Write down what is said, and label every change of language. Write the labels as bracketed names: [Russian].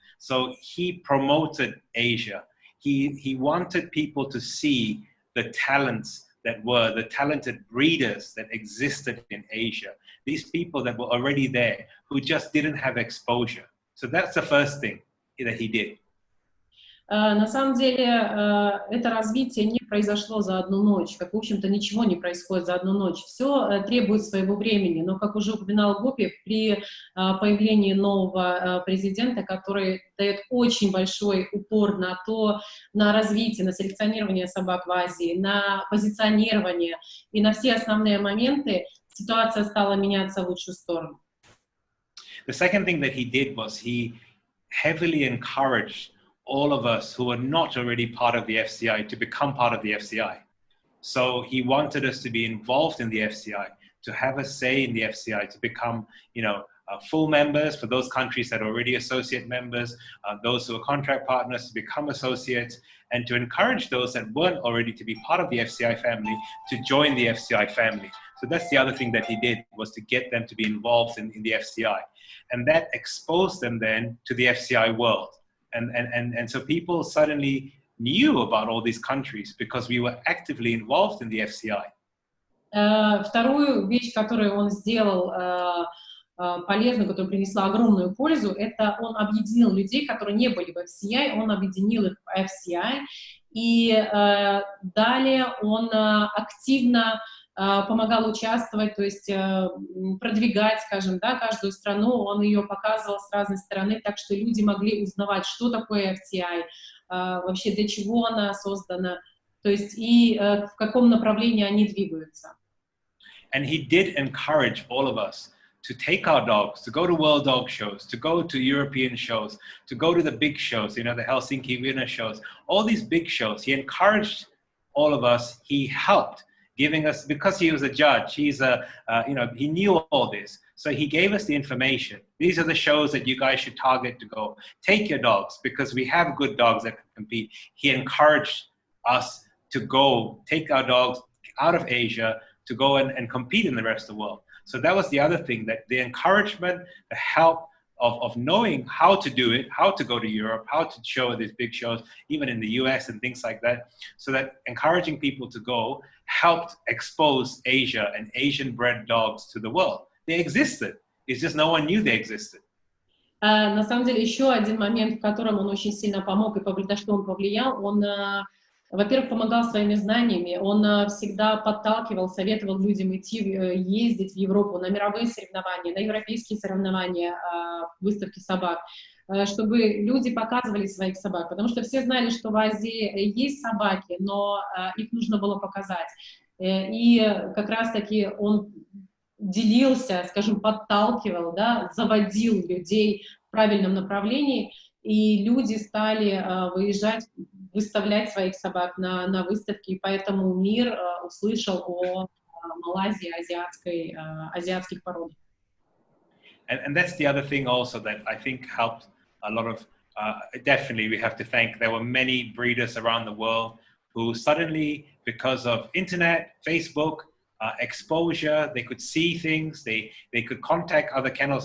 [English] So he promoted Asia. He wanted people to see the talents that were the talented breeders that existed in Asia. These people that were already there who just didn't have exposure. So that's the first thing that he did. [Russian] На самом деле, это развитие не произошло за одну ночь, как, в общем-то, ничего не происходит за одну ночь. Все требует своего времени, но, как уже упоминал Гопи, при появлении нового президента, который дает очень большой упор на развитие, на селекционирование собак в Азии, на позиционирование и на все основные моменты, ситуация стала меняться в лучшую сторону. [English] The second thing that he did was he heavily encouraged all of us who were not already part of the FCI to become part of the FCI. So he wanted us to be involved in the FCI, to have a say in the FCI, to become, you know, full members for those countries that are already associate members, those who are contract partners to become associates, and to encourage those that weren't already to be part of the FCI family to join the FCI family. So that's the other thing that he did, was to get them to be involved in the FCI. And that exposed them then to the FCI world. And so people suddenly knew about all these countries because we were actively involved in the FCI. [Russian] Вторую вещь, которую он сделал полезную, которая принесла огромную пользу, это он объединил людей, которые не были в FCI, он объединил их в FCI, и далее он активно помогал участвовать, то есть продвигать, скажем, да, каждую страну, он ее показывал с разной стороны, так что люди могли узнавать, что такое FCI, вообще для чего она создана, то есть и в каком направлении они двигаются. [English] And he did encourage all of us to take our dogs, to go to world dog shows, to go to European shows, to go to the big shows, you know, the Helsinki Vienna shows, all these big shows. He encouraged all of us, he helped, giving us, because he was a judge, he's you know, he knew all this. So he gave us the information. These are the shows that you guys should target to go. Take your dogs, because we have good dogs that can compete. He encouraged us to go, take our dogs out of Asia, to go and compete in the rest of the world. So that was the other thing, that the encouragement, the help of knowing how to do it, how to go to Europe, how to show these big shows, even in the US and things like that. So that encouraging people to go helped expose Asia and Asian bred dogs to the world. They existed. It's just no one knew they existed. [Russian] На самом деле, еще один момент, в котором он очень сильно помог и на что он повлиял, он, во-первых, помогал своими знаниями, он всегда подталкивал, советовал людям идти, ездить в Европу на мировые соревнования, на европейские соревнования, выставки собак, чтобы люди показывали своих собак, потому что все знали, что в Азии есть собаки, но их нужно было показать. И как раз-таки он делился, скажем, подталкивал, да, заводил людей в правильном направлении, и люди стали выезжать, выставлять своих собак на выставки, и поэтому мир услышал о Малайзии, азиатских породах. [English] And that's the other thing also that I think helped a lot of, definitely we have to thank, there were many breeders around the world who suddenly, because of internet, Facebook, exposure, they could see things, they could contact other kennels.